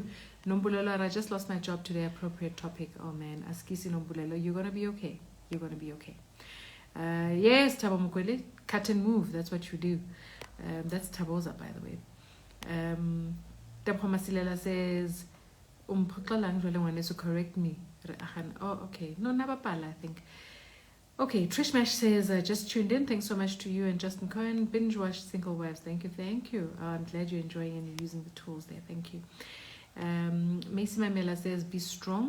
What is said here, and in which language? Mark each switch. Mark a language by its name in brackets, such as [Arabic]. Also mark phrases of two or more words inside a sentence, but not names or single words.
[English] Nombulelo, "I just lost my job today." Appropriate topic. Oh man, Askisi Nombulelo, you're gonna be okay. You're gonna be okay. Yes, Tabo Mukwele, cut and move. That's what you do. That's Taboza, by the way. Debra Masilela says, [Southern Sotho] Umphoxelang jwale ngwaneso, [English] correct me. Oh, okay. No, Nabapala, I think. Okay, Trish Mash says, just tuned in. Thanks so much to you and Justin Cohen. Binge watch Single Wives. Thank you. I'm glad you're enjoying and you're using the tools there. Thank you. Macy Mamela says, be strong.